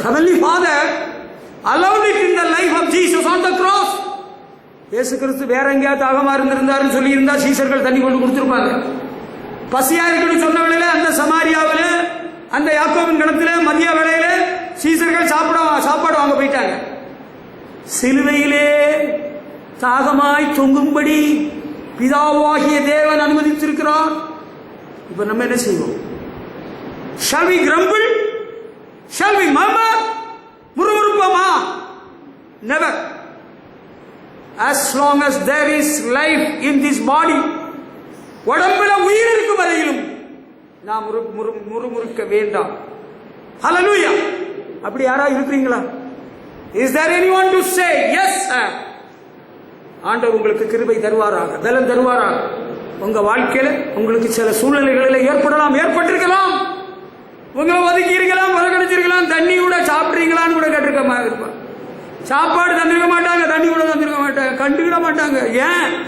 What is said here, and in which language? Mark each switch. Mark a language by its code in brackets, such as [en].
[en] Heavenly Father allowed it in the life of Jesus on the cross. [ta] இயேசு கிறிஸ்து வேற எங்கேயாவது தாகமா இருந்திருந்தாருன்னு சொல்லி இருந்தா சீசர்கள் தண்ணி கொண்டு கொடுத்துருப்பாங்க. பசியா இருக்குன்னு சொன்ன வேளையில அந்த சமாரியாவில் அந்த யாக்கோபின் கிணத்துல மதிய வேளையில சீசர்கள் சாப்பாடு வாங்க போயிட்டாங்க. சிலுவையிலே தாகமாய் தொங்கும்படி பிதாவாகிய தேவன் அனுமதித்திருக்கிறார். இப்ப நம்ம என்ன செய்வோம்? [en] Shall we grumble? Shall we murmur? [ta] முறுமுறுப்போமா? [en] Never. As long as there is life in this body, [ta] உடம்புல உயிர் இருக்கும் வரையிலும் நாம் முறுமுறுக்க வேண்டாம். Hallelujah. அப்படி யாரா இருக்கிறீங்களா? [en] Is there anyone to say yes sir? [ta] ஆண்டவர் உங்களுக்கு கிருபை தருவாராக, பலன் தருவாராக. உங்க வாழ்க்கையில உங்களுக்கு சில சூழ்நிலைகளில் ஏற்பட்டிருக்கலாம். உங்களை ஒதுக்கி இருக்கலாம், புறக்கணிச்சிருக்கலாம். தண்ணி கூட சாப்பிட்றீங்களான்னு கூட கேட்டிருக்க மாதிரி இருப்பாங்க. சாப்பாடு தந்திருக்க மாட்டாங்க, தண்ணி கூட தந்திருக்க மாட்டாங்க, கண்டுக்கிட மாட்டாங்க. ஏன்?